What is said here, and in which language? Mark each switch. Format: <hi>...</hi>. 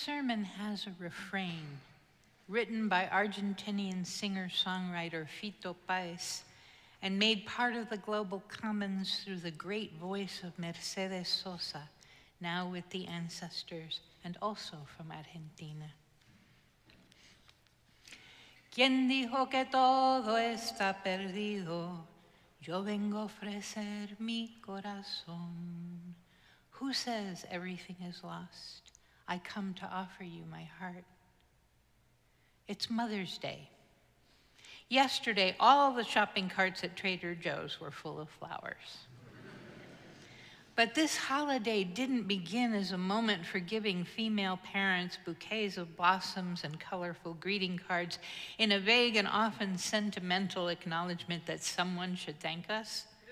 <en>even has a refrain written by Argentinian singer-songwriter Fito Páez and made part of the global commons through the great voice of Mercedes Sosa, now with the Ancestors and also from Argentina.</en> <es>¿Quién dijo que todo está perdido? Yo vengo a ofrecer mi corazón.</es> <en>Who says everything is lost? I come to offer you my heart. It's Mother's Day. Yesterday, all the shopping carts at Trader Joe's were full of flowers. But this holiday didn't begin as a moment for giving female parents bouquets of blossoms and colorful greeting cards in a vague and often sentimental acknowledgement that someone should thank us.</en>